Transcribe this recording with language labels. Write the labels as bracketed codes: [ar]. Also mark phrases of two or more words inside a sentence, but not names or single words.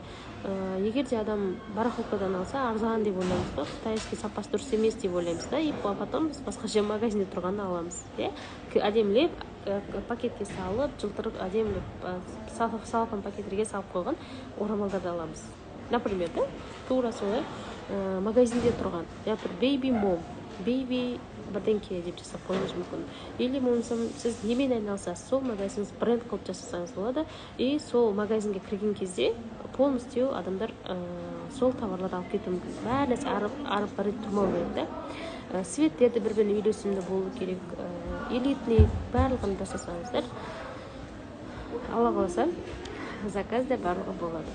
[kk] Егер де адам барахолкадан алса, арзан деп ойлаймыз ғой, қытайский сапасы дұрыс емес деп ойлаймыз да, [ru] и потом [kk] біз басқаша магазинде тұрғанын аламыз. Әдемілеп пакетке салып, жылтырып, әдемілеп салфан пакеттерге салып қойған орамалдарды аламыз. Например, тура солай магазинде тұрған, [en] baby mom, baby [kk] бірдеңке деп жасап қойыңыз мүмкін. Или сіз немен айналысасыз, сол магазиніңіз бренд қылып жасасаңыз болады, и сол магазинге кірген кезде полностью адамдар сол товарларды алып кетуі мүмкін. Бәрі нәрсе арып бара тұрмау керек та. Светтерді бір-біріне үйлесімді болу керек, элитный барлығын жасасаңыздар, алла қаласа, заказда барлығы болады.